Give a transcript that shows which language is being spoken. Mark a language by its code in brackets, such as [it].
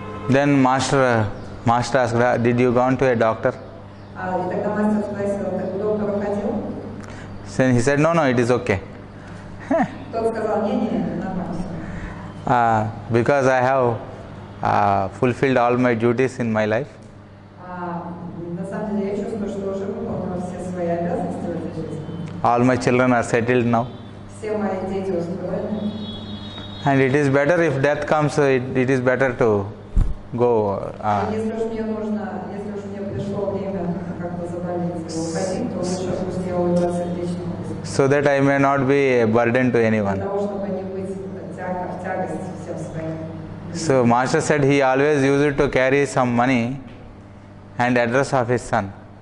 [en] Then master asked, did you gone to a doctor? [ru] И тогда мастер спросил, ты к доктору ходил? [en] Then he said, no, it is okay. [ru] Тот сказал, не, нормально. [en] Because I have fulfilled all my duties in my life. [ru] На самом деле я чувствую, что уже выполнила все свои обязанности в этой жизни. [en] All my children are settled now. [ru] Все мои дети устроены. [en] And it is better if death comes, it is better to go. [ru] Если уж мне пришло время как-то заболеть и уходить, то лучше пусть я уйду от сердечного. [en] So that I may not be a burden to [ru] Для [en] anyone. [ru] того, чтобы не быть тягость всем своим. [en] So master said he always used to carry some money and address of his son.